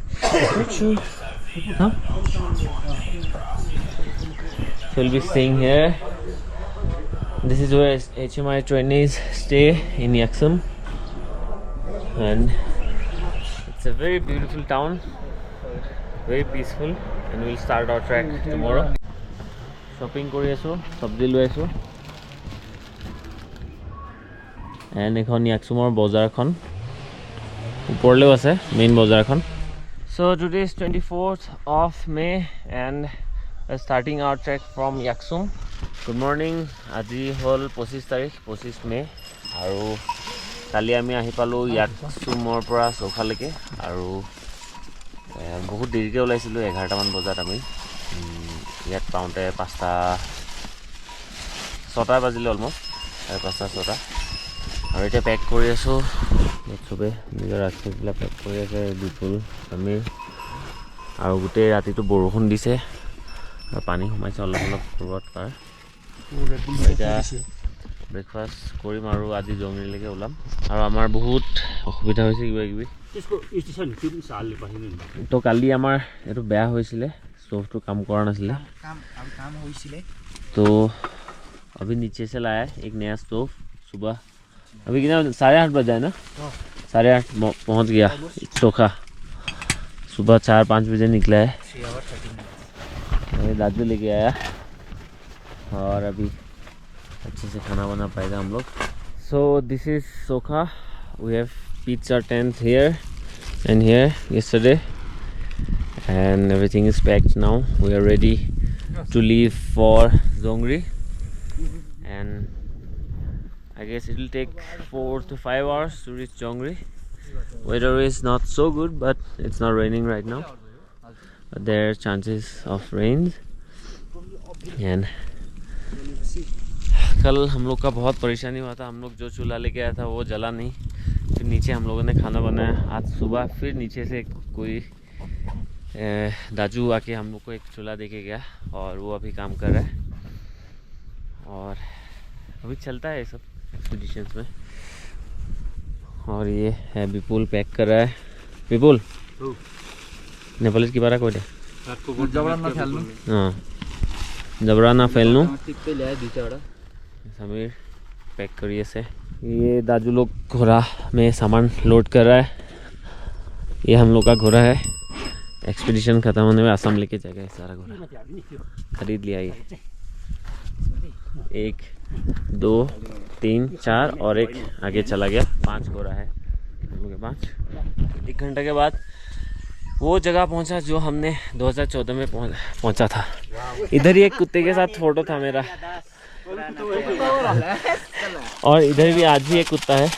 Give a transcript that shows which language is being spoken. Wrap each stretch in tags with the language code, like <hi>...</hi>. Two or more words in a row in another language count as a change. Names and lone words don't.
<en>Huh? So we'll be staying here. This is where HMI trainees stay in Yaksum, and it's a very beautiful town, very peaceful, and we'll start our trek tomorrow.</en> <as>শ্বপিং কৰি আছো, চব্জী লৈ আছো, and এতিয়া Yaksumৰ বজাৰখন ওপৰলৈ আছে</as> <en>main bazar</en> <as>khon.</as> <en>So today is 24th of May and starting our trek from Yaksum. Good morning.</en> <as>আজি হ'ল 25 তাৰিখ 25 May আৰু কালি আমি আহি পালোঁ Yaksumৰ পৰা Sokhaলৈকে আৰু বহুত দেৰিকৈ ওলাইছিলোঁ 11 মান বজাত আমি য'ত পাওঁতে 5টা 6টা বাজিলে almost 5টা 6টা আৰু এটা pack কৰি আছো সবে নিজৰ ৰাখি দিলা pack কৰি আছে Bipul আমি আৰু গোটেই ৰাতিটো বৰষুণ দিছে পানী সোমাইছে অলপ অলপ পূৰ্বত পাৰ এটা ব্ৰেকফাষ্ট কৰিম আৰু আজি জংগৰীলৈকে ওলাম আৰু আমাৰ বহুত অসুবিধা হৈছে কিবা কিবি তো কালি আমাৰ এইটো বেয়া হৈছিলে ষ্টোভটো কাম কৰা নাছিলে</as> <hi>तो अभी नीचे से लाया एक नया स्टोव सुबह अभी कितना 8:30 बजा है ना 8:30 पहुंच गया चोखा सुबह 4-5 बजे निकला है दादू लेके आया और अभी अच्छे से खाना बना पाएगा हम लोग.</hi> <en>So this is Sokha. We have pitched our tent here and here yesterday, and everything is packed now. We are ready to leave for Zongri, and I guess it will take 4 to 5 hours to reach Zongri. Weather is not so good, but it's not raining right now. But there are chances of rains.</en> <hi>And कल हम लोग का बहुत परेशानी हुआ था. हम लोग जो चूल्हा लेके आया था वो जला नहीं. फिर नीचे हम लोगों ने खाना बनाया. आज सुबह फिर नीचे से कोई दाजू आके हम लोग को एक चूल्हा देके गया और वो अभी काम कर रहा है. और अभी चलता है ये सब एक्सपीडिशंस में. और ये है विपुल पैक कर रहा है.</hi> <ne>विपुल नेपाली की बारा कोई जबरन न खेल्नु. जबरा ना फैल्नु टिप्पे ल्याए दुईटा</ne> <hi>समीर पैक करिए से ये दाजू लोग घोड़ा में सामान लोड कर रहा है ये हम लोग का घोड़ा है एक्सपीडिशन खत्म होने में आसाम लेके जाएगा ये सारा घोड़ा खरीद लिया ये 1 2 3 4 और एक आगे चला गया 5 घोड़ा है हम लोग के पास 1 घंटे के बाद वो जगह पहुंचा जो हमने 2014 में पहुंचा था इधर ही एक कुत्ते के साथ फोटो था मेरा और इधर भी आज भी एक कुत्ता है</hi>